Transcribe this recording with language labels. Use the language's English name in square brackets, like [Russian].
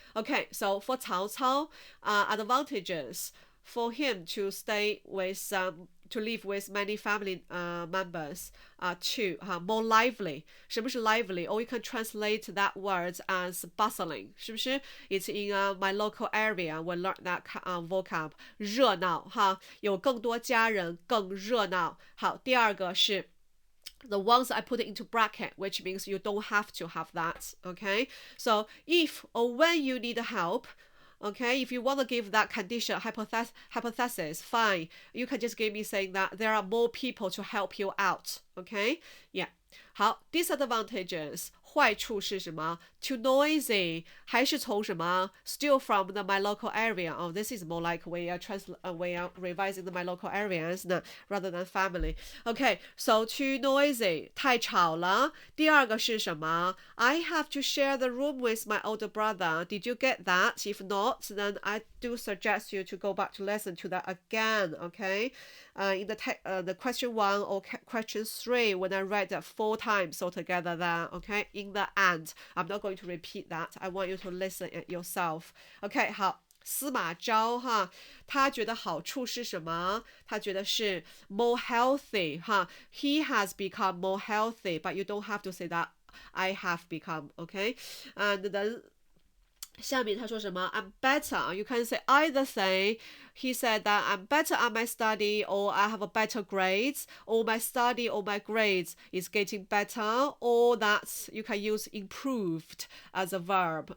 [English] Okay, so for Cao Cao, advantages for him to stay with to live with many family members two more lively. [Chinese] 什么是 [English] lively? Or you can translate that word as bustling. [Chinese] 是不是 [English] It's in my local area. We learned that vocab. [Chinese] 热闹有更多家人更热闹。好，第二个是 [English] the ones I put it into bracket, which means you don't have to have that. Okay, so if or when you need help. Okay, if you want to give that condition hypothesis, fine. You can just give me saying that there are more people to help you out. Okay, yeah. 好 disadvantages [Chinese] 坏处是什么 [English] Too noisy [Chinese] 还是从什么 [English] Still from my local area. Oh, this is more like we are revising my local areas rather than family. Okay, so too noisy [Chinese] 太吵了。第二个是什么 [English] I have to share the room with my older brother. Did you get that? If not, then I do suggest you to go back to listen to that again. Okay, in the question 1 or question 3 when I read that 4 times altogether there. Okay, in the end, I'm not going to repeat that. I want you to listen it yourself. Okay, 好。 [Chinese] 司马昭他觉得好处是什么？他觉得是 [English] more healthy He has become more healthy, but you don't have to say that I have become. Okay, and then [Chinese] 下面他说什么 [English] I'm better. You can say either thing. He said that I'm better at my study, or I have a better grades, or my study or my grades is getting better, or that you can use improved as a verb.